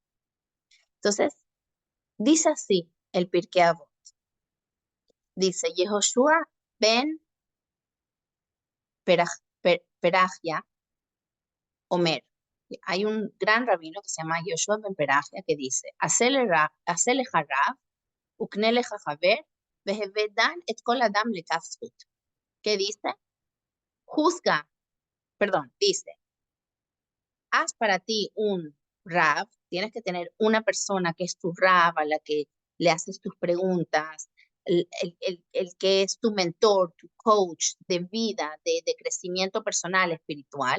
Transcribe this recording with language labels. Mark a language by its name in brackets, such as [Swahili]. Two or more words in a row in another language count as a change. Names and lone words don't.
[Spanish] Entonces, dice así el Pirkei Avot. Dice, Yehoshua ben Perajia, Omer. Hay un gran rabino que se llama Yehoshua ben Perajia que dice, [Hebrew] עשה לך רב, וקנה לך חבר, והוי דן את כל אדם לכף זכות. [Spanish] ¿Qué dice? Juzga, perdón, dice, haz para ti un rab, tienes que tener una persona que es tu rab, a la que le haces tus preguntas, el que es tu mentor, tu coach de vida, de crecimiento personal, espiritual.